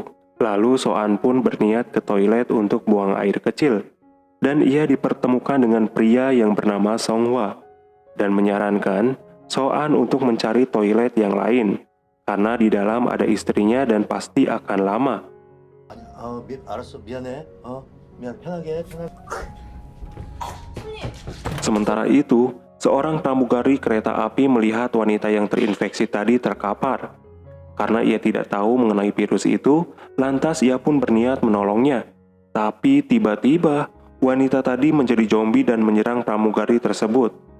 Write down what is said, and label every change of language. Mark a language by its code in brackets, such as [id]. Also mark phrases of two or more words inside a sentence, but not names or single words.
[id] Lalu Soan pun berniat ke toilet untuk buang air kecil. Dan ia dipertemukan dengan pria yang bernama Songhwa. Dan menyarankan Soan untuk mencari toilet yang lain. Karena di dalam ada istrinya dan pasti akan lama. [ko] 알았어, 미안해. 미안, 편하게. [id] Sementara itu, seorang pramugari kereta api melihat wanita yang terinfeksi tadi terkapar. Karena ia tidak tahu mengenai virus itu, lantas ia pun berniat menolongnya. Tapi tiba-tiba, wanita tadi menjadi zombie dan menyerang pramugari tersebut.